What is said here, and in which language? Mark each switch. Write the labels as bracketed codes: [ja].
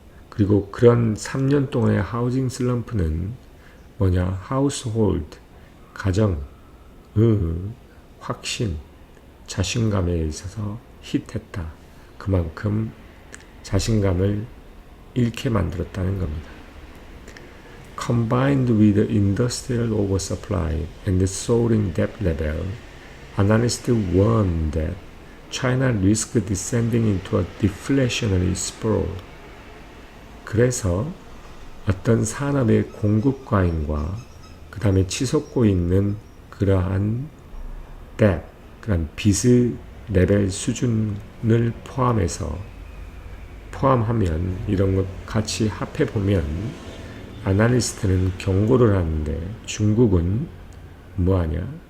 [ko] 그리고 그런 3년 동안의 하우징 슬럼프는 뭐냐? household, 가정의 확신, 자신감에 있어서 히트했다. 그만큼 자신감을 잃게 만들었다는 겁니다. [en] Combined with the industrial oversupply and the soaring debt level, analysts warn that China risks descending into a deflationary spiral. [ko] 그래서 어떤 산업의 공급 과잉과 그 다음에 치솟고 있는 그러한 debt, 그러한 빚의 레벨 수준을 포함하면 이런 것 같이 합해보면 아날리스트는 경고를 하는데 중국은 뭐하냐?